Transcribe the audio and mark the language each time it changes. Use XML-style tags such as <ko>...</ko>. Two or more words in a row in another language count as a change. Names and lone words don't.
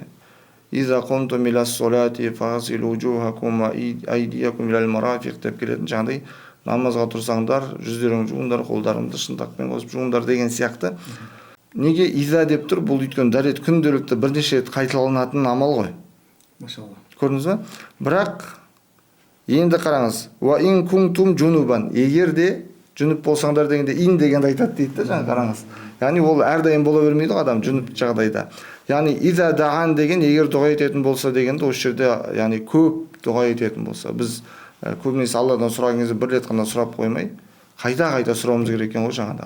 <ar>إذا قمتم إلى الصلاة فاغسلوا وجوهكم وأيديكم إلى المرافق</ar> <kk>деп келетін жаңағыдай намазға тұрсаңдар, жүздеріңді жуыңдар, қолдарыңды шынтақпен қосып жуыңдар деген сияқты. Неге иза деп тұр? Бұл өйткені дәрет күнделікті бірнеше рет қайталанатын амал ғой. Машалла. Көрдіңіз бе? Бірақ енді қараңыз.</kk> <ar>وإن كنتم جنبا.</ar> <kk>Егер де жүніп болсаңдар дегенде ин дегенді айтады дейді да, жаңа қараңыз. Яғни ол әрдайым бола бермейді адам жүніп жағдайда. Яғни</kk> <ar>إذا دعا</ar> <kk>деген егер дұға ететін болса дегенде осы жерде яғни көп дұға ететін болса. Біз көбінесе Алладан сұраған кезде бір рет қана сұрап қоймай, қайта сұрауымыз керек екен ғой жаңағыда.</kk>